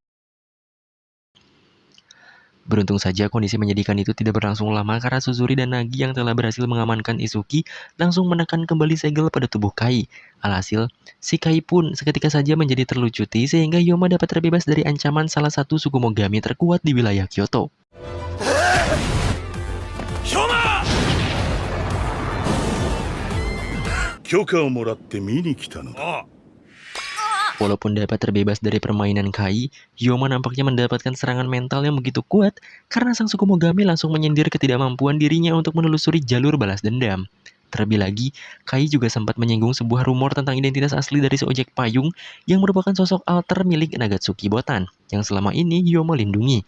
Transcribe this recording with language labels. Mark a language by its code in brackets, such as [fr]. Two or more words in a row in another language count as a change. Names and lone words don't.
[id] Beruntung saja kondisi menyedihkan itu tidak berlangsung lama karena Suzuri dan Nagi yang telah berhasil mengamankan Izuki langsung menekan kembali segel pada tubuh Kai. Alhasil, si Kai pun seketika saja menjadi terlucuti sehingga Hyoma dapat terbebas dari ancaman salah satu Tsukumogami terkuat di wilayah Kyoto. Hyoma! [ja] 許可をもらって見に来たのか。 [id] Walaupun dapat terbebas dari permainan Kai, Hyoma nampaknya mendapatkan serangan mental yang begitu kuat karena sang Tsukumogami langsung menyindir ketidakmampuan dirinya untuk menelusuri jalur balas dendam. Terlebih lagi, Kai juga sempat menyinggung sebuah rumor tentang identitas asli dari si ojek payung yang merupakan sosok alter milik Nagatsuki Botan yang selama ini Hyoma lindungi.